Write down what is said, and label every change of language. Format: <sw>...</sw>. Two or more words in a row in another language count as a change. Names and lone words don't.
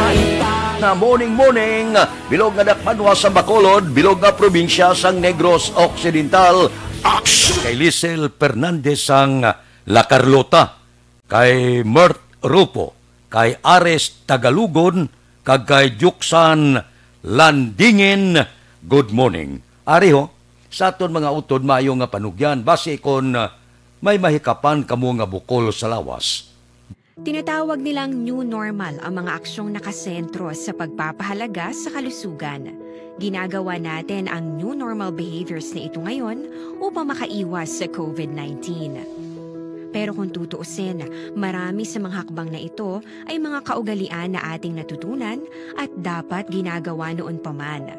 <hil>na morning, bilog nga dakpanwa sa Bacolod, bilog nga probinsya sang Negros Occidental, kay Lisel Fernandez sang La Carlota, kay Mert Rupo, kay Ares Tagalugon, kag kay Juksan Landingin,</hil> <en>good morning.</en> <hil>Ari ho, sa aton mga utod maayo nga panugyan, base kon may mahikapan kamo nga bukol sa lawas.</hil> <tl>Tinatawag nilang</tl> <en>new normal</en> <tl>ang mga aksyong nakasentro sa pagpapahalaga sa kalusugan. Ginagawa natin ang</tl> <en>new normal behaviors</en> <tl>na ito ngayon upang makaiwas sa COVID-19. Pero kung tutuusin, marami sa mga hakbang na ito ay mga kaugalian na ating natutunan at dapat ginagawa noon pa man.</tl>